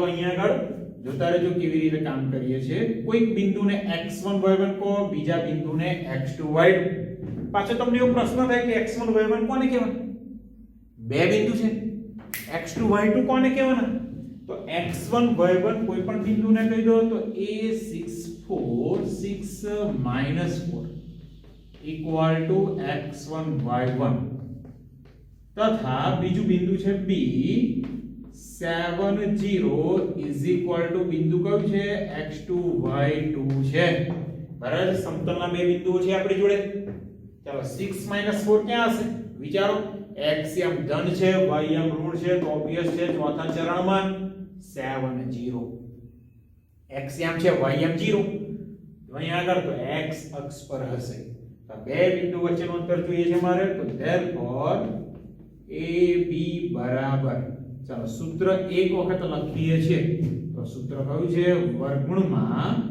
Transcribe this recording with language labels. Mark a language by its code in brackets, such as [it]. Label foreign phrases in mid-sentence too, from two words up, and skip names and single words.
[gu] અહીંયા આગળ જોતા રહેજો કેવી રીતે કામ કરીએ છે કોઈક બિંદુને x1 y1 કહો બીજા બિંદુને x2 y2 પાછો તમને એવો પ્રશ્ન થાય કે x1 y1 કોને કહેવાય બે બિંદુ છે x2 y2 કોને કહેવાના તો x1 y1 કોઈ પણ બિંદુને કહી દો તો a 6 4 [en] equal to x1 y1 [gu] તથા બીજું બિંદુ છે b 7 0 [en] is equal to [gu] બિંદુ કયું છે x2 y2 છે બરાબર સમતલના બે બિંદુઓ છે આપણી જોડે ચાલો 6 4 ક્યાં હશે વિચારો x એમ ધન છે y એમ ઋણ છે તો ઓબવિયસ છે ચોથા ચરણમાં 7 0 x એમ છે y એમ 0 અહીંયા આગળ તો x અક્ષ પર હશે તો બે બિંદુ વચ્ચેનું અંતર જોઈએ છે મારે તો therefore AB બરાબર ચાલો સૂત્ર એક વખત લખીએ છે તો સૂત્ર કયું છે વર્ગમૂળમાં